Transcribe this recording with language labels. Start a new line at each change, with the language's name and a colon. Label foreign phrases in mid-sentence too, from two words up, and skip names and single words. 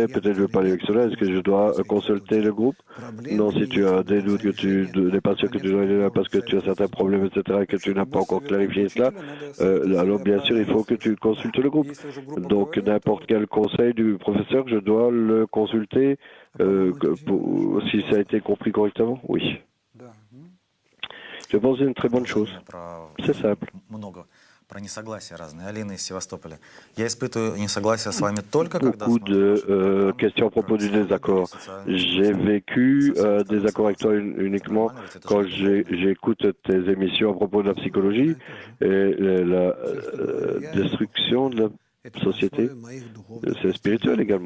French: Peut-être je ne veux pas aller avec cela. Est-ce que je dois consulter le groupe? Non, si tu as des doutes, que tu n'es pas sûr que tu dois aller là parce que tu as certains problèmes, etc., et que tu n'as pas encore clarifié cela, alors bien sûr, il faut que tu consultes le groupe. Donc n'importe quel conseil du professeur, je dois le consulter si ça a été compris correctement? Oui. Je pense que c'est une très bonne chose. C'est simple.
Russian: Про несогласия разные. Алина из Севастополя. Я испытываю несогласие с вами только когда...
French: Beaucoup de questions à propos du désaccord. J'ai vécu désaccord avec toi uniquement quand j'écoute tes émissions à propos de la psychologie et la destruction de la société, c'est spirituel également.